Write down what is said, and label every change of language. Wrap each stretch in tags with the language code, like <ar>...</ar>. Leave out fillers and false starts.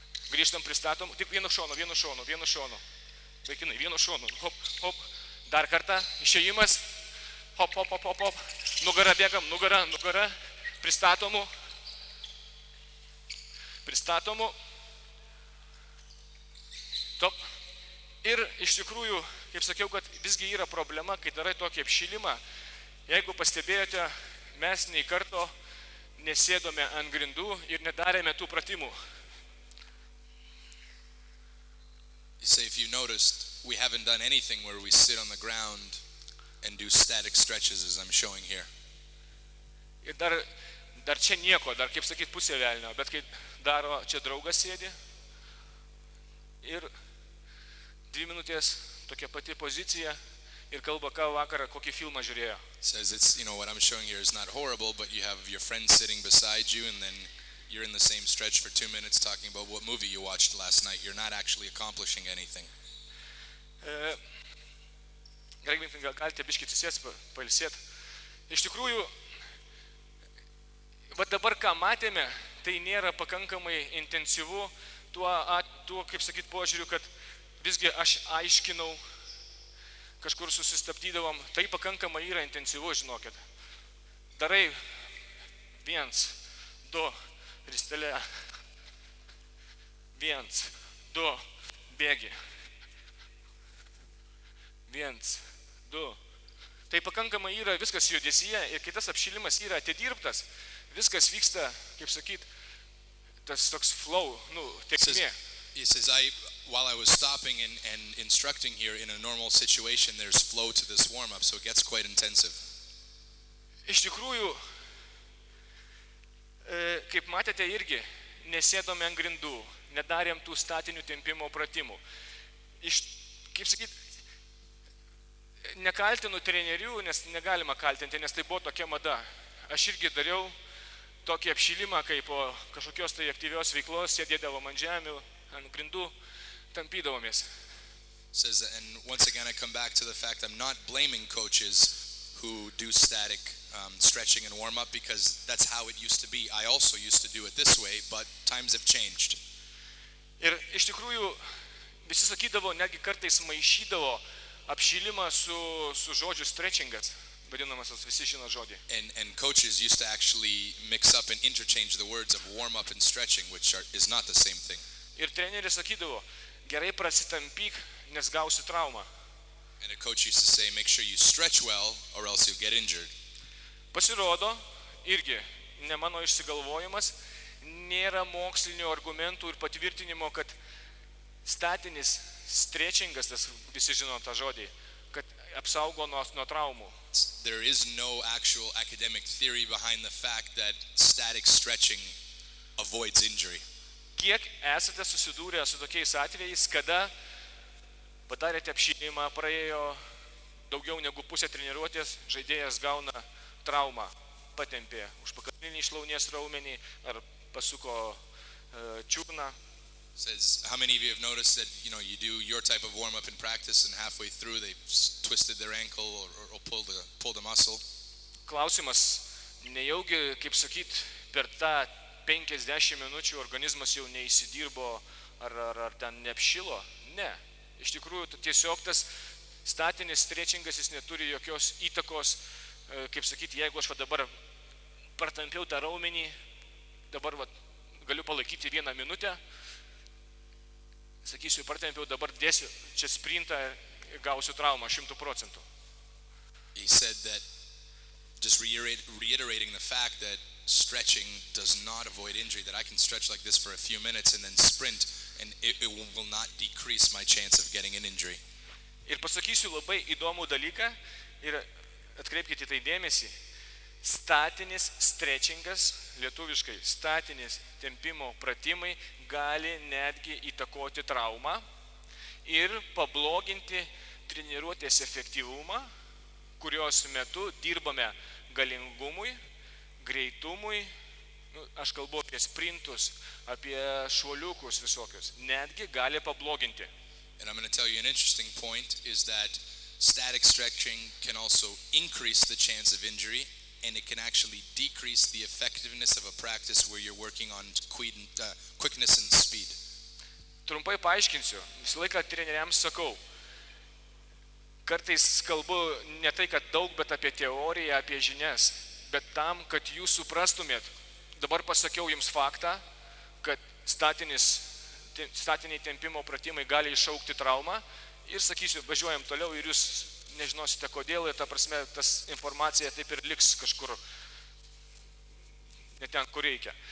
<lt>Grįžtam, pristatom, tik vienu šonu. Vaikinai, vienu šonu, hop, hop, dar kartą, išėjimas, hop, nugarą bėgam, nugarą, pristatomų, top. Ir iš tikrųjų, kaip sakiau, kad visgi yra problema, kai darai tokį apšilimą. Jeigu pastebėjote, mes nei karto nesėdome ant grindų ir nedarėme tų pratimų.</lt> <en>Say, if you noticed, we haven't done anything where we sit on the ground and do static stretches as I'm showing here.</en> <lt>Ir dar čia nieko, dar kaip sakyt pusė velnio, bet kai daro, čia draugas sėdi ir 2 minutės tokia pati pozicija ir kalba, ką vakarą, kokį filmą žiūrėjo.</lt> <en>Says it's, what I'm showing here is not horrible, but you have your friend sitting beside you and then you're in the same stretch for 2 minutes talking about what movie you watched last night. You're not actually accomplishing anything.</en> <lt>Gerai, gal galite biškį atsisės, pailsėt. Iš tikrųjų, va dabar ką matėme, tai nėra pakankamai intensyvu tuo kaip sakyt, požiūriu, kad visgi aš aiškinau, kažkur susistabdydavom, tai pakankamai yra intensyvu, žinokit. Darai 1, 2, ristelė, 1, 2, bėgi, 1, 2. Tai pakankamai yra viskas judesyje ir kitas apšilimas yra atidirbtas, viskas vyksta, kaip sakyt, tas toks flow, tekmė.</lt> <en>He says, while I was stopping and instructing here in a normal situation, there's flow to this warm-up, so it gets quite intensive.</en> <lt>Iš tikrųjų, kaip matėte irgi, nesėdome ant grindų, nedarėm tų statinių tempimo pratimų. Kaip sakyt, nekaltinu trenerių, nes negalima kaltinti, nes tai buvo tokia mada. Aš irgi dariau tokį apšilimą, kaip po kažkokios tai aktyvios veiklos, sėdėdavom ant žemių, ant grindų, tampydavomės.</lt> <en>Says, and once again I come back to the fact I'm not blaming coaches who do static stretching and warm up because that's how it used to be. I also used to do it this way, but times have changed.</en> <lt>Ir iš tikrųjų visi sakydavo, netgi kartais maišydavo apšilimą su žodžiu stretchingas, vadinamas, visi žino žodį.</lt> <en>And coaches used to actually mix up and interchange the words of warm up and stretching, which is not the same thing.</en> <lt>Ir treneris sakydavo, gerai prasitampyk, nes gausi traumą.</lt> <en>And a coach used to say, make sure you stretch well or else you'll get injured.</en> <lt>Pasirodo, irgi ne mano išsigalvojimas, nėra mokslinių argumentų ir patvirtinimo, kad statinis stretchingas, tas visi žino tą žodį, kad apsaugo nuo traumų.</lt> <en>There is no actual academic theory behind the fact that static stretching avoids injury.</en> <lt>Kiek esate susidūrę su tokiais atvejais, kada padarėte apšilimą, praėjo daugiau negu pusę treniruotės, žaidėjas gauna traumą, patempė užpakalinį šlaunies raumenį ar pasuko čiurną.</lt> <en>Says, how many of you have noticed that you do your type of warm up in practice and halfway through they twisted their ankle or pulled a muscle?</en> <lt>Klausimas, nejaugi, kaip sakyt, per tą 50 minučių organizmas jau neįsidirbo ar ten neapšilo? Ne. Iš tikrųjų, tiesiog tas statinis stretchingas jis neturi jokios įtakos, kaip sakyti, jeigu aš dabar partampiau tą raumenį, dabar galiu palaikyti 1 minutę, sakysiu, partampiau, dabar dėsiu čia sprintą, gausiu traumą 100%.</lt> <en>He said that, just reiterating the fact that stretching does not avoid injury, that I can stretch like this for a few minutes and then sprint, and it will not decrease my chance of getting an injury.</en> <lt>Ir pasakysiu labai įdomų dalyką ir atkreipkite tai dėmesį. Statinis stretchingas, lietuviškai statinis tempimo pratimai gali netgi įtakoti traumą ir pabloginti treniruotės efektyvumą, kurios metu dirbame galingumui, greitumui, aš kalbu apie sprintus, apie šuoliukus visokius, netgi gali pabloginti.</lt> <en>And I'm going to tell you an interesting point is that static stretching can also increase the chance of injury, and it can actually decrease the effectiveness of a practice where you're working on quickness and speed.</en> <lt>Trumpai paaiškinsiu, visą laiką treneriams sakau, kartais kalbu ne tai, kad daug, bet apie teoriją, apie žinias, bet tam, kad jūs suprastumėt, dabar pasakiau jums faktą, kad statiniai tempimo pratimai gali iššaukti traumą ir sakysiu, važiuojam toliau ir jūs nežinosite kodėl ir ta prasme, tas informacija taip ir liks kažkur ne ten, kur reikia.</lt>